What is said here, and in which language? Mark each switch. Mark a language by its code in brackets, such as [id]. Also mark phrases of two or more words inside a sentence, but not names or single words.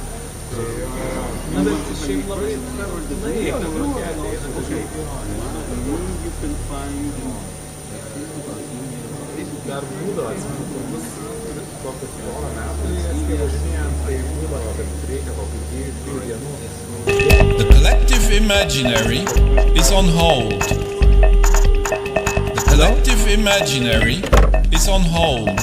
[lt] Na, bet šiaip labai nebūtinai, kad tokie ateina kažkaip dar būdavo, atsimenu, kur bus kokius 10 metų, kai važinėjant, tai būdavo, kad reikia kokių 2 dienų. [en] The collective imaginary is on hold. The collective imaginary is on hold.